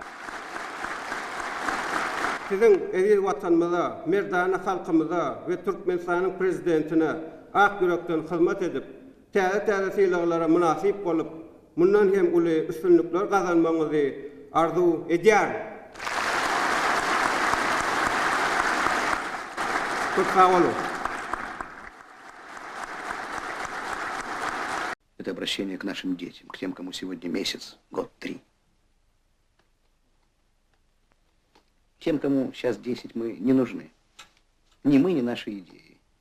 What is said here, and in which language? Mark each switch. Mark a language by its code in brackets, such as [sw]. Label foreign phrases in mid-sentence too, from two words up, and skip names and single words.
[tk] Sizin eziz vatanymyza, merdana halkymyza we Türkmenistan'ın prezidentine ak ýürekden hyzmat edip, täze sylagylara munasip bolup, mundan hem uly üstünlükler gazanmagyňyzy arzu edýär. Çok sağ olun. [ru] Это обращение к нашим детям, к тем, кому сегодня месяц, год, 3. Тем, кому сейчас 10, мы не нужны. Ни мы, ни наши идеи.